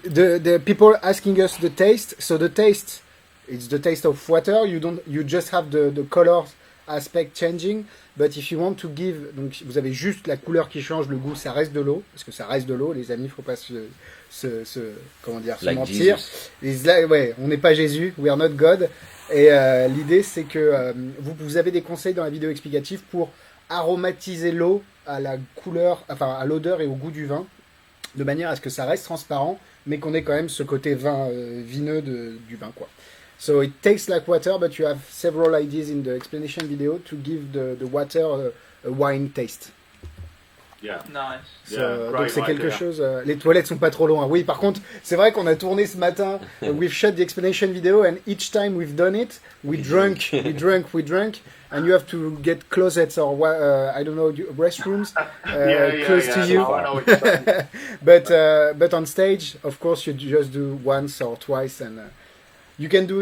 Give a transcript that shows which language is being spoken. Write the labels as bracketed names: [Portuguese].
[English] The people asking us the taste. So the taste, it's the taste of water. You just have the color aspect changing. But if you want to give, [French] donc vous avez juste la couleur qui change, le goût, ça reste de l'eau, parce que ça reste de l'eau, les amis, faut pas se comment dire, se [English] Like [French] mentir. [English] Jesus. [French] Ouais, on n'est pas Jésus, [English] we are not God. [French] Et l'idée, c'est que vous avez des conseils dans la vidéo explicative pour aromatiser l'eau à la couleur, enfin à l'odeur et au goût du vin, de manière à ce que ça reste transparent, mais qu'on ait quand même ce côté vin vineux du vin, quoi. [English] So it tastes like water, but you have several ideas in the explanation video to give the water a wine taste. Yeah. Nice. So, Yeah, [French] donc [English] great [French] c'est quelque [English] idea. [French] chose. Les toilettes sont pas trop loin. Oui, par contre, c'est vrai qu'on a tourné ce matin. [English] We've shot the explanation video, and each time we've done it, we drank, and you have to get closets or I don't know, restrooms close to you. No, I know what you're saying. But on stage, of course, you just do once or twice, and you can do.